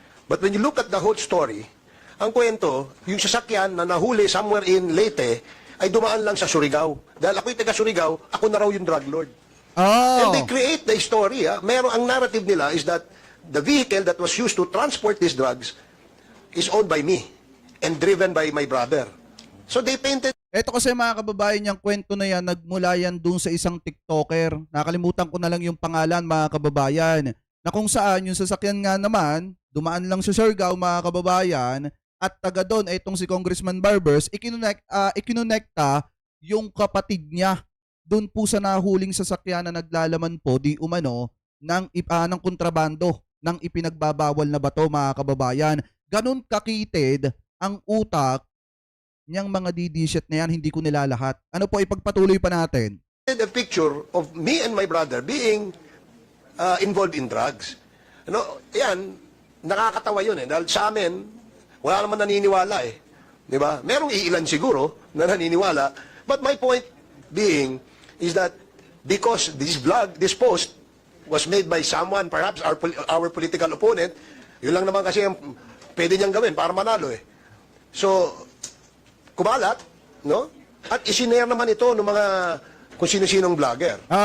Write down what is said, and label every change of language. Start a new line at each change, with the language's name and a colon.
English: But when you look at the whole story,
Filipino: ang kwento, yung sasakyan na nahuli
English: somewhere in
Filipino: Leyte ay dumaan lang sa Surigao. Dahil ako'y taga Surigao, ako na raw yung drug lord.
English: And they create the story.
Filipino: Ang narrative nila
English: is that the vehicle that was used to transport these drugs is owned by me and driven by my brother. So they painted.
Filipino: Ito kasi mga kababayan, yung kwento na yan, nagmula yan dun sa isang TikToker. Nakalimutan ko na lang yung pangalan mga kababayan. Na kung saan yung sasakyan nga naman, dumaan lang sa Surigao mga kababayan, at taga doon, itong si Congressman Barbers, ikinonekta yung kapatid niya doon po sa nahuling sasakyan na naglalaman po di umano ng kontrabando ng ipinagbabawal na bato mga kababayan. Ganun kakitid ang utak niyang mga DD-shit na yan, hindi ko nilalahat. Ano po, ipagpatuloy pa natin.
English: A picture of me and my brother being involved in drugs.
Filipino: Yan, nakakatawa yun eh. Dahil sa amin, wala naman naniniwala eh. Di ba? Merong iilan siguro na naniniwala.
English: But my point being is that because this post was made by someone, perhaps our political opponent,
Filipino: yun lang naman kasi ang pwede niyang gawin para manalo eh. So, kumalat, no? At isinare naman ito ng mga kung sino-sinong vlogger.